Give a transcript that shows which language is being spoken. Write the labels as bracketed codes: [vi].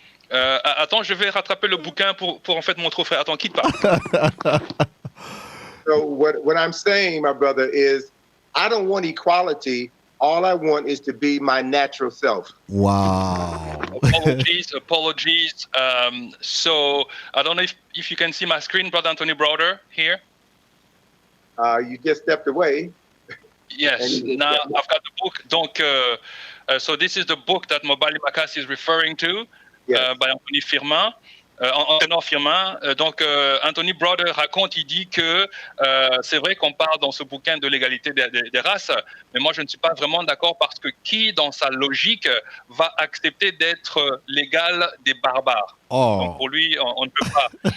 [fr] Attends, je vais rattraper le bouquin pour en fait montrer au frère. Attends, quitte pas. [en] So what I'm saying, my brother, is I don't want equality. All I want is to be my natural self. Wow. Apologies. So I don't know if you can see my screen, Brother Anthony Browder, here. You just stepped away. Yes, now I've got the book. Donc, so this is the book that Mobali Makasi is referring to, by Anthony Firmin. Anthony Firmin. [fr] Donc, Anthony Browder raconte, il dit que c'est vrai qu'on parle dans ce bouquin de l'égalité des races, mais moi je ne suis pas vraiment d'accord parce que qui, dans sa logique, va accepter d'être l'égal des barbares? Donc pour lui, on ne peut pas